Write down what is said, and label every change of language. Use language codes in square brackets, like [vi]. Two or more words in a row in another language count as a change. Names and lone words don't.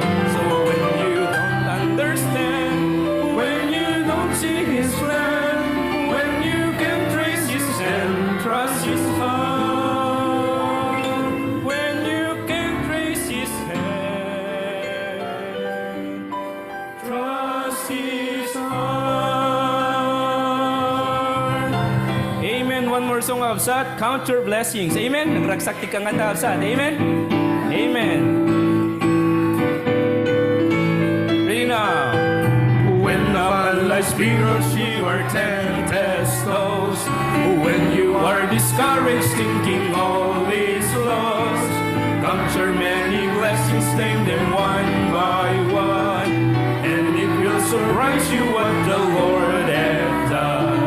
[en] So when you don't understand, when you don't see his plan, when you can trace his hand, trust his heart. When you can trace his hand, trust his heart. Amen. One more song of Absat. Count your blessings. Amen. [ilo] Nagragsakti ka nga ta, Absat. [en] Amen. Amen. Ready now. When upon life's perils you are tempest close, when you are discouraged thinking all is lost, count your many blessings, name them one by one, and it will surprise you what the Lord hath done.